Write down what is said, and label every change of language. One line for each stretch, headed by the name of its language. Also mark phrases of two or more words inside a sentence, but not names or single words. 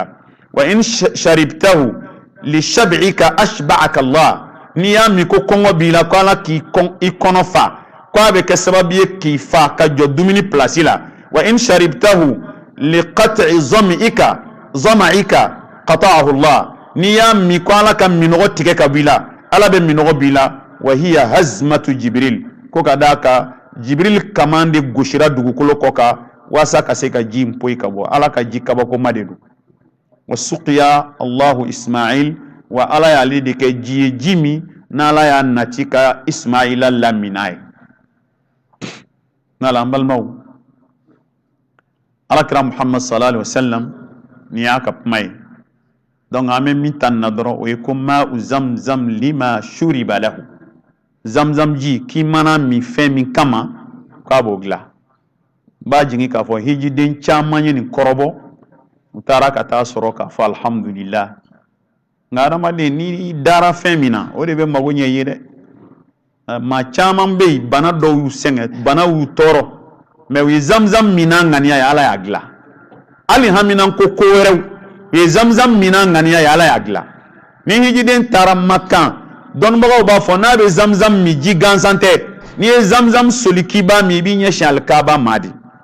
Arabic: وإن شربته لشبعك أشبعك الله
Bambara: ni ya mi ko kɔngɔ b'i la ko ala k'i kɔnɔ fa ko a bɛ kɛ sababu ye k'i fa ka jɔ dumuni place la
Arabic: وإن شربته لقطع ظمئك قطعه الله
Bambara: ni ya mi ko ala ka minɔgɔ tigɛ ka b'i la ala bɛ minɔgɔ b'i la
Arabic: وهي هزمة جبريل
Bambara: ko ka d'a ka Jibril kamande gosira dugukolo kɔ ka wasa ka se ka ji poyi ka bɔ ala ka ji kabako ma de don
Arabic: وسقيا الله إسماعيل
Bambara: wa ala y'ale de kɛ ji ye ji min n'ala y'a nati ka Ismaila lamina ye n'ala an balimaw alakira Muhammad
Arabic: صلى الله عليه وسلم
Bambara: ni y'a ka kuma ye donc an bɛ min ta na dɔrɔn o ye ko
Arabic: ماء زمزم لما شرب له
Bambara: zamzam ji k'i mana min fɛn min kama k'a b'o dilan b'a jigin k'a fɔ hijiden caman ye nin kɔrɔbɔ u taara ka taa sɔrɔ k'a fɔ alhamdulillah nka adamaden n'i dara fɛn min na o de bɛ mago ɲɛ i ye dɛ maa caman bɛ yen bana dɔw y'u sɛgɛn bana y'u tɔɔrɔ mɛ u ye zamzam min na ŋaniya ye ala y'a dilan hali haminan ko wɛrɛw u ye zamzam min na ŋaniya ye ala y'a dilan ni hijiden taara Makan dɔnnibagaw b'a fɔ n'a bɛ zamzam min ji gansan tɛ n'i ye zamzam soli k'i b'a min i b'i ɲɛsin alikaba ma de